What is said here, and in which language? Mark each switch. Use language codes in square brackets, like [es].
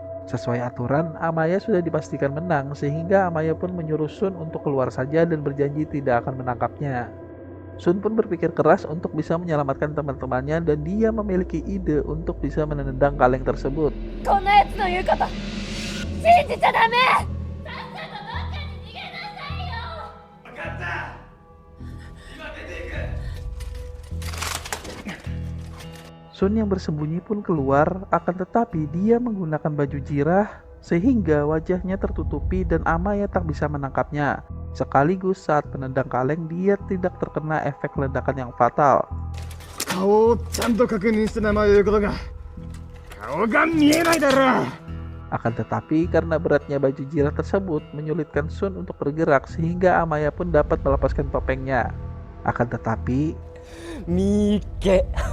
[id] Sesuai aturan, Amaya sudah dipastikan menang sehingga Amaya pun menyuruh Shun untuk keluar saja dan berjanji tidak akan menangkapnya. Shun pun berpikir keras untuk bisa menyelamatkan teman-temannya dan dia memiliki ide untuk bisa menendang kaleng tersebut. [ja] こんなやつの言うこと信じちゃダメ。 [id] Shun yang bersembunyi pun keluar, akan tetapi dia menggunakan baju jirah sehingga wajahnya tertutupi dan Amaya tak bisa menangkapnya. Sekaligus saat menendang kaleng dia tidak terkena efek ledakan yang fatal. [ja] 顔をちゃんと確認して名前を言うことが顔が見えないだろう。 [id] Akan tetapi karena beratnya baju jirah tersebut menyulitkan Shun untuk bergerak sehingga Amaya pun dapat melepaskan topengnya. Akan tetapi Mike.